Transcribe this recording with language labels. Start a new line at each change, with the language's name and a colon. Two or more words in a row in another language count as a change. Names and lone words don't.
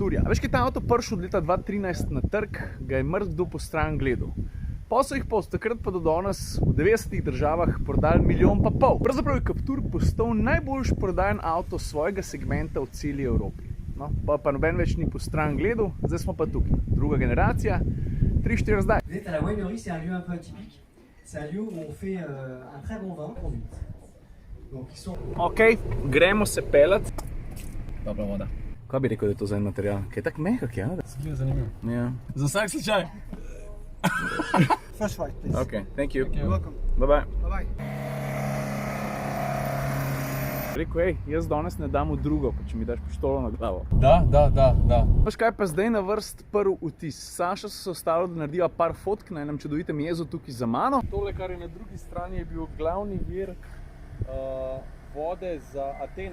Slovenian: A veš, kaj je ta avto prišel od leta 2013 na trg, ga je mrkdo po stran gledal. Pa so jih od takrat pa do danes v 90 državah prodali 1,5 milijona. Pravzaprav je Captur postal najboljši prodajan avto svojega segmenta v celi Evropi. No, pa noben več ni po stran gledal, zdaj smo pa tukaj. Druga generacija, 3-4 zdaj.
French: Vous êtes à la winery, c'est un lieu un peu atypique. C'est un lieu où on fait un très bon vin conduit. Donc ils sont...
Slovenian: Ok, gremo se pelat. Dobra voda. Kaj bi rekel, da je to za en material? Kaj je tak mehak, ja? Zgleda zanimivo. Ja. Za vsak slučaj.
English: First flight, please. Ok, thank you. You're welcome. Bye bye. Bye-bye.
Slovenian: Rekel, jaz danes ne dam v drugo, pa če mi daš pištolo na glavo. Da. Veš kaj pa zdaj na vrst prvi vtis? Saša so se ostalo, da narediva par fotk na enem čudovitem jezu tukaj za mano. Tole, kar je na drugi strani, je bil glavni vir vode za Atene.